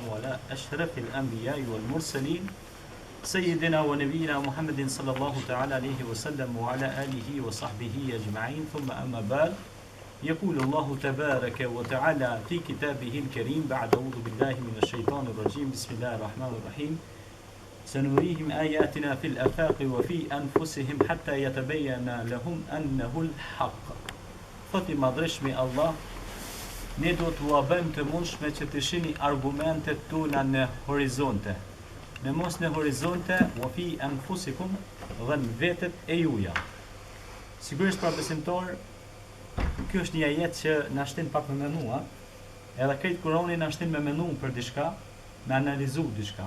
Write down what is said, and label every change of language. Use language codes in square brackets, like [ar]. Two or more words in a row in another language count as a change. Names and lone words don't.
[ar] على أشرف الأنبياء والمرسلين سيدنا ونبينا محمد صلى الله تعالى عليه وسلم وعلى آله وصحبه أجمعين ثم أما بعد يقول الله تبارك وتعالى في كتابه الكريم بعد أعوذ بالله من الشيطان الرجيم بسم الله الرحمن الرحيم سنريهم آياتنا في الآفاق وفي أنفسهم حتى يتبين لهم أنه الحق. [sq] Thot I madhreshmi Allah, ne do t'u bëjmë të mundshme që të shihni argumentet tona në horizonte. Në mos në horizonte, [ar] وفي أنفسكم, [sq] dhe në vetet e juja. Sigurisht pra besimtar, kjo është një ajet që na shtin pak me menua, edhe këtë Kurani na shtin me menu për diçka, me analizu diçka.